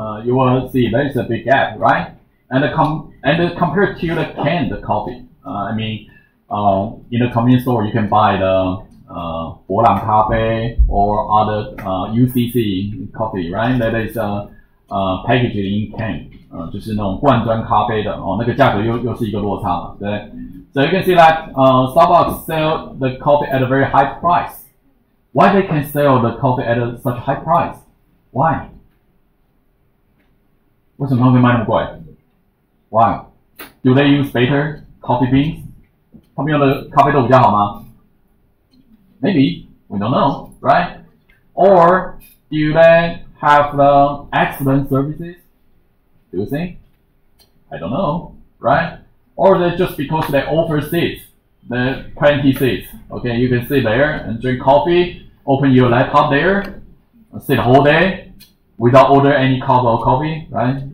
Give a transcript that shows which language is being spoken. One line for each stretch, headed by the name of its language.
English: you will see there is a big gap, right? And compared to the canned coffee, I mean, in a convenience store you can buy the 伯朗咖啡 or other UCC coffee, right? That is packaged in can.
Chinese: 就是那种罐装咖啡的那个价格又是一个落差嘛，对。
English: So you can see that Starbucks sell the coffee at a very high price. Why they can sell the coffee at such high price? Why?
Chinese: 为什么他们会卖那么贵 ？
English: Why? Do they use better coffee beans?
Chinese: 他们用的咖啡豆比较好吗 ？
English: Maybe we don't know, right? Or do they have the excellent services? Do you think? I don't know, right? Or they just because they offer seats, the 20 seats. Okay, you can sit there and drink coffee, open your laptop there, sit the whole day without order any cup of coffee, right?